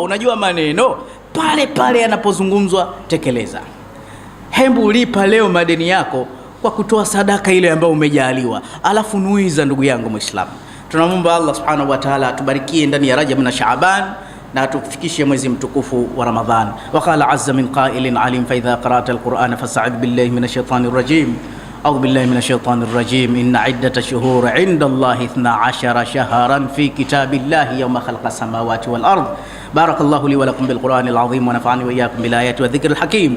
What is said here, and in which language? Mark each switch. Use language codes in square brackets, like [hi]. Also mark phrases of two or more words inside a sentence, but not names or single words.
[sw] Unajua maneno pale pale yanapozungumzwa tekeleza. Hembu lipa leo madeni yako kwa kutoa sadaka ile ambayo umejaliwa. Alafu nuiza, ndugu yangu Muislamu. Tunamwomba Allah [ar] سبحانه وتعالى [sw] atubarikie ndani ya Rajab na Shaaban na atufikishe mwezi mtukufu wa Ramadhan. [ar] وقال عز من قائل عليم فإذا قرأت القرآن فاستعذ بالله من الشيطان الرجيم. أعوذ بالله من الشيطان الرجيم إن عدة الشهور عند الله 12 شهرا في كتاب الله يوم خلق السماوات والأرض. بارك الله لي ولكم بالقرآن العظيم ونفعني وإياكم بالآيات والذكر الحكيم.